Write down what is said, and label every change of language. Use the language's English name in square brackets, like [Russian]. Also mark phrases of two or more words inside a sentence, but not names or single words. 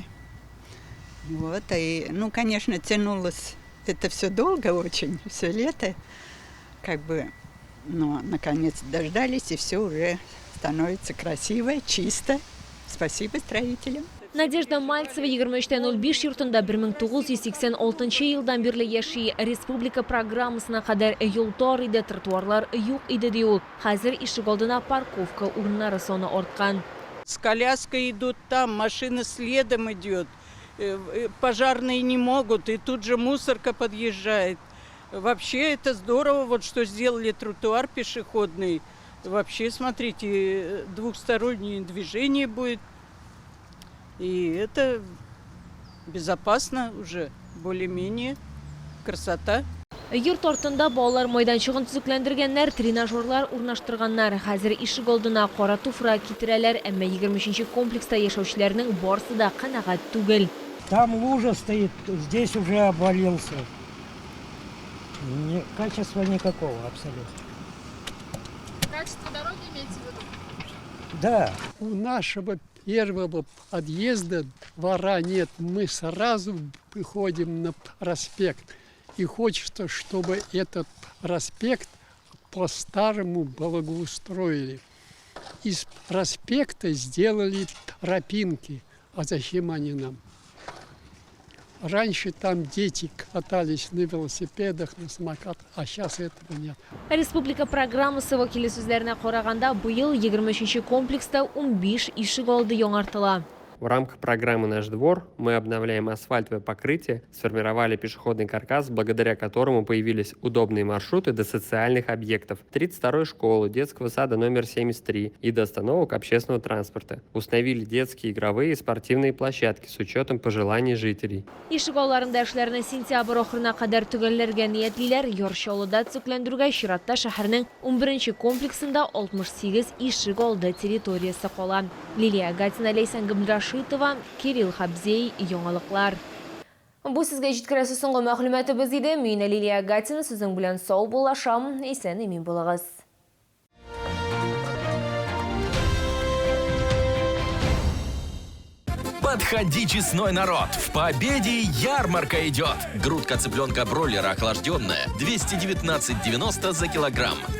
[Russian] Вот, и, ну, конечно, тянулось это все долго очень, все лето. Как бы, но наконец дождались, и все уже становится красиво, чисто. Спасибо строителям. [Tatar] Надежда Мальцева 23.05 йортында 1986 елдан бирле яши. Республика программасына кадар юлтар иде, тротуарлар юк иде ди ул. Хәзер ишек алдына парковка урыннары саны арткан. [Russian] С коляской идут там, машина следом идет. Пожарные не могут, и тут же мусорка подъезжает. Вообще это здорово, вот что сделали тротуар пешеходный. Вообще, смотрите, двухстороннее движение будет. И это безопасно уже, более-менее. Красота. [Tatar] Йорт артында балалар майданчыгын төзекләндергәннәр, тренажерлар урнаштырганнар. Хәзер ишек алдына кара туфра китерәләр, әмма 23-нче комплекста яшәүчеләрнең барысы да канәгать түгел. [Russian] Там лужа стоит, здесь уже обвалился. Качества никакого абсолютно. Качество дороги имеете в виду? Да. У нашего первого подъезда двора нет. Мы сразу выходим на проспект. И хочется, чтобы этот проспект по-старому благоустроили. Из проспекта сделали тропинки. А зачем они нам? Раньше там дети катались на велосипедах, на самокатах, а сейчас этого нет. [Tatar] Республика программасы вәкиле сүзләренә караганда, быел 23-нче комплекста 15 ишек алды яңартыла. [Russian] В рамках программы «Наш двор» мы обновляем асфальтовое покрытие, сформировали пешеходный каркас, благодаря которому появились удобные маршруты до социальных объектов, 32-й школы, детского сада номер 73 и до остановок общественного транспорта. Установили детские игровые и спортивные площадки с учетом пожеланий жителей. [Tatar] Ишек алларында эшләрне сентябрь ахырына кадәр төгәлләргә ниятлиләр. Яршалыда төзекләндерүгә чиратта шәһәрнең 11-нче комплексында 68 ишек алды территориясе кала. Лилия Гатина, Лейсан Габдрашитова, Кирилл Хабзей, яңалыклар. Бу сезгә җиткерәсе соңгы мәгълүматыбыз иде. Мин Лилия Гатина, сезнең белән сау булашам. Исән имин булыгыз. [Russian] Подходи, честной народ! В Победе ярмарка идет! Грудка цыпленка-бройлера охлажденная 219,90 за килограмм.